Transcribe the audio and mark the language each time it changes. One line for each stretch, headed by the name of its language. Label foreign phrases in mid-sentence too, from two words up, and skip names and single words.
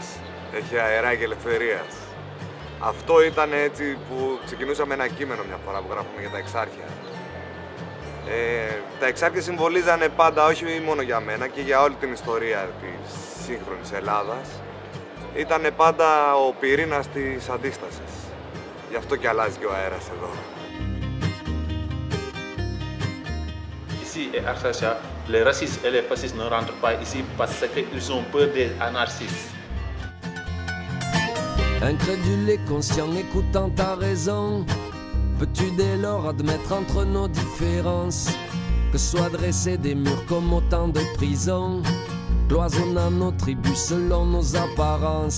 Greek: Έχει αεράκι ελευθερίας. Αυτό ήταν έτσι που ξεκινούσαμε ένα κείμενο μια φορά που γράφουμε για τα εξάρχεια. Τα εξάρχεια συμβολίζανε πάντα, όχι μόνο για μένα, και για όλη την ιστορία της σύγχρονης Ελλάδας. Ήτανε πάντα ο πυρήνας της αντίστασης. Γι' αυτό και αλλάζει και ο αέρας εδώ.
French: Ici, à Archacha, les racistes et les fascistes ne rentrent pas ici parce qu'ils ont peur des anarchistes. Incrédule et conscient, écoutant ta raison, peux-tu dès lors admettre entre nos différences que soient dressés des murs comme autant de prisons, cloisonnant nos tribus selon nos apparences?